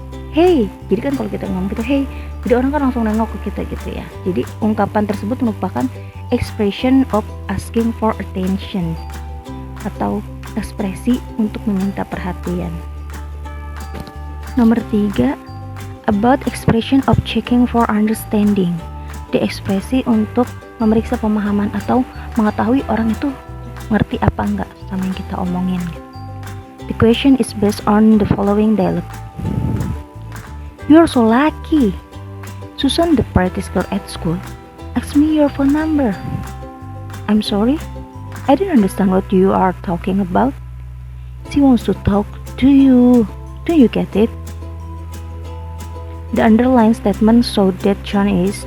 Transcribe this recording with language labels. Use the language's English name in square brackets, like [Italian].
[Indonesian] Hey, jadi kan kalau kita ngomong gitu hey, jadi orang kan langsung nengok ke kita gitu ya. Jadi ungkapan tersebut merupakan [English] expression of asking for attention [Indonesian] atau ekspresi untuk meminta perhatian. Nomor 3, [English] about expression of checking for understanding. [Indonesian] Di ekspresi untuk memeriksa pemahaman atau mengetahui orang itu ngerti apa enggak sama yang kita omongin gitu. [English] The question is based on the following dialogue. You're so lucky. Susan, the prettiest girl at school, asked me your phone number. I'm sorry, I didn't understand what you are talking about. She wants to talk to you. Do you get it? The underlined statement so that John is.